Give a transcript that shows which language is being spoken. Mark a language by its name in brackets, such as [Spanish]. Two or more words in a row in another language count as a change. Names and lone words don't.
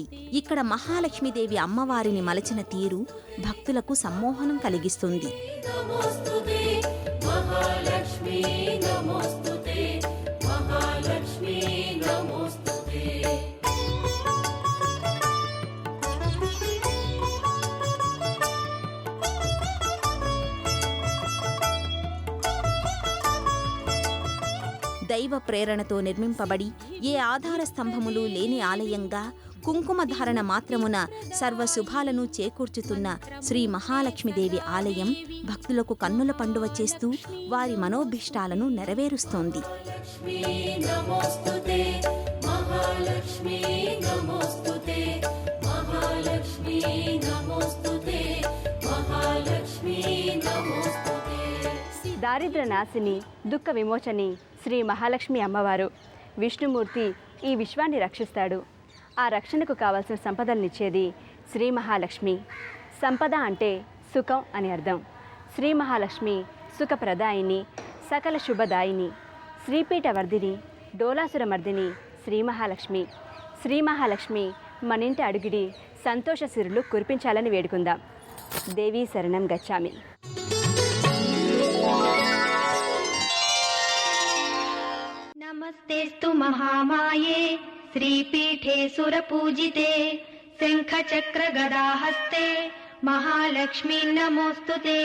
[Telugu] ఇక్కడ మహాలక్ష్మీదేవి అమ్మవారిని మలచిన తీరు భక్తులకు సమ్మోహనం కలిగిస్తుంది. [Sanskrit] नमोस्तुते महालक्ष्मी नमोस्तुते महालक्ष्मी नमोस्तुते. [Telugu] దైవ ప్రేరణతో నిర్మింపబడి ఏ ఆధార స్తంభములు లేని ఆలయంగా కుంకుమ ధారణ మాత్రమున సర్వశుభాలను చేకూర్చుతున్న శ్రీ మహాలక్ష్మీదేవి ఆలయం భక్తులకు కన్నుల పండువ చేస్తూ వారి మనోభీష్టాలను నెరవేరుస్తోంది. [Sanskrit] नमोस्तुते महालक्ष्मी नमोस्तुते महालक्ष्मी नमोस्तुते महालक्ष्मी नमोस्तुते. [Telugu] దారిద్ర్య నాశిని, దుఃఖ విమోచని శ్రీ మహాలక్ష్మి అమ్మవారు. విష్ణుమూర్తి ఈ విశ్వాన్ని రక్షిస్తాడు. ఆ రక్షణకు కావలసిన సంపదలనిచ్చేది శ్రీ మహాలక్ష్మి. సంపద అంటే సుఖం అని అర్థం. శ్రీ మహాలక్ష్మి సుఖప్రదాయిని, సకల శుభదాయిని, శ్రీపీఠవర్ధిని, డోలాసురమర్దిని శ్రీ మహాలక్ష్మి. శ్రీ మహాలక్ష్మి మనింటి అడుగిడి సంతోష సిరులు కురిపించాలని వేడుకుందాం. [Sanskrit] దేవీ శరణం గచ్చామి. नमस्तेस्तु महामाये श्रीपीठे सुरपूजिते शङ्खचक्रगदाहस्ते महालक्ष्मी नमोस्तुते.